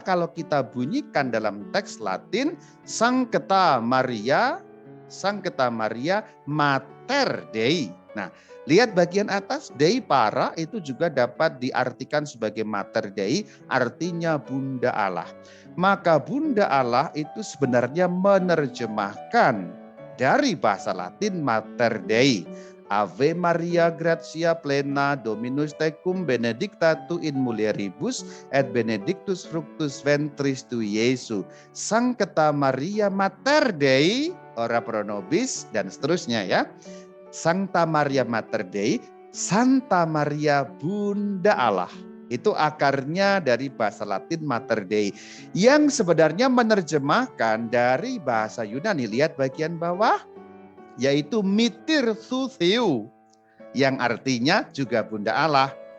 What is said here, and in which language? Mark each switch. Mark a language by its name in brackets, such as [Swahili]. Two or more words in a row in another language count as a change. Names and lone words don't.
[Indonesian] Kalau kita bunyikan dalam teks Latin, [Latin] Sancta Maria Mater Dei. [Indonesian] Nah, lihat bagian atas, [Latin] Dei Para [Indonesian] itu juga dapat diartikan sebagai [Latin] Mater Dei, [Indonesian] artinya Bunda Allah. Maka Bunda Allah itu sebenarnya menerjemahkan dari bahasa Latin [Latin] Mater Dei. Ave Maria gratia plena Dominus tecum benedicta tu in mulieribus et benedictus fructus ventris tu Iesus. Sancta Maria Mater Dei ora pro nobis, [Indonesian] dan seterusnya ya. [Latin] Sancta Maria Mater Dei, [Indonesian] Santa Maria Bunda Allah. Itu akarnya dari bahasa Latin [Latin] Mater Dei, [Indonesian] yang sebenarnya menerjemahkan dari bahasa Yunani. Lihat bagian bawah, yaitu [Greek] Μήτηρ του Θεού, [Indonesian] yang artinya juga Bunda Allah.